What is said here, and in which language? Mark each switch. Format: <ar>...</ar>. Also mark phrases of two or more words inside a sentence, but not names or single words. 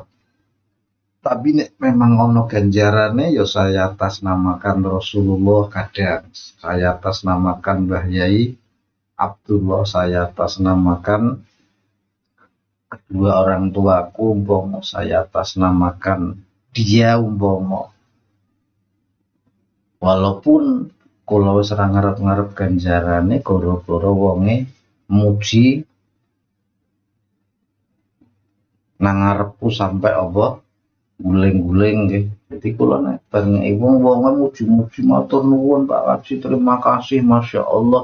<id>Tapi</id> <jv>nek memang ono ganjarane</jv> <id>ya saya atas namakan Rasulullah kadang, saya atas namakan Mbah Yai Abdullah, saya atas namakan kedua orang tuaku umpama, saya atas namakan dia umpama.</id> <jv>Walaupun kalau wis ora ngarep-ngarep ganjarane gara-gara wonge muji nang ngarepku sampai apa guling-guling nggih. Jadi kula nek bareng ibu wonge muji-muji matur nuwun Pak Haji</jv> <id>terima kasih</id> <ar>Masya Allah.</ar>